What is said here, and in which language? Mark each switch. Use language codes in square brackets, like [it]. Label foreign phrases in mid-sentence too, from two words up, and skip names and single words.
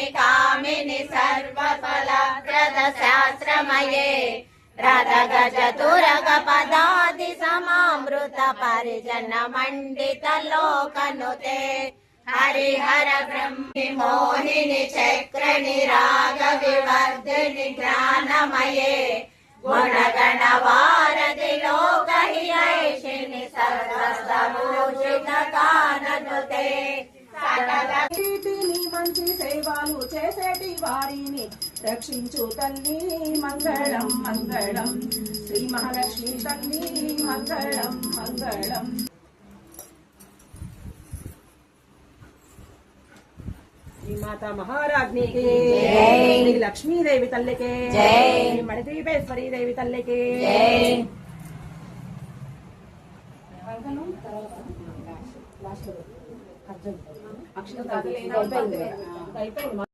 [sa] कामिनि सर्वफलप्रद शास्त्रमये रथ गज तुरग पदादि समामृत परिजन मंडित लोकनुते हरिहर ब्रह्मि मोहिनी चक्र निराग विवर्धिनि ज्ञानमये गुणगण वारधि लोकहितैषिणि सर्वस्तभूषित काननुते [te] మంచి సేవలు చేసేటి వారిని రక్షించు తల్లి మంగళం మంగళం శ్రీ మహాలక్ష్మి తల్లి మంగళం మంగళం శ్రీ మాతా మహారాజ్ఞి కి జై శ్రీ లక్ష్మీదేవి తల్లికి జై మణిదీపేశ్వరీ దేవి తల్లికి జై అక్షర